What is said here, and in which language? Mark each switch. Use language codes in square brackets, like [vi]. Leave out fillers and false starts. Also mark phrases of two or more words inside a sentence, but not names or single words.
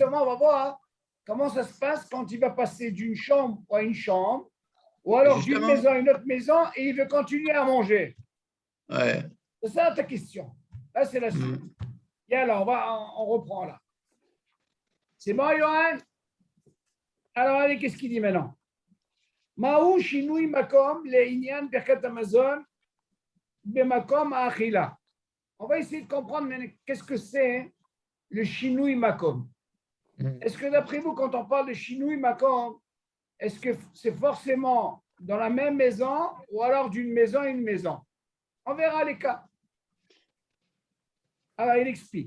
[fr] Maintenant, justement, on va voir comment ça se passe quand il va passer d'une chambre à une chambre, ou alors d'une Justement. maison à une autre maison, et il veut continuer à manger? Ouais. C'est ça ta question. Là, c'est la suite. Mm. Et alors, on reprend là. C'est bon, Johan? Alors, allez, qu'est-ce qu'il dit maintenant? [he] מהו שינוי מקום לעניין ברכת המזון במקום האכילה. [fr] On va essayer de comprendre qu'est-ce que c'est le [he] שינוי מקום. [fr] Mm. Est-ce que d'après vous, quand on parle de [he] שינוי מקום, [fr] est-ce que c'est forcément dans la même maison ou alors d'une maison à une maison? On verra les cas. Alors, il explique.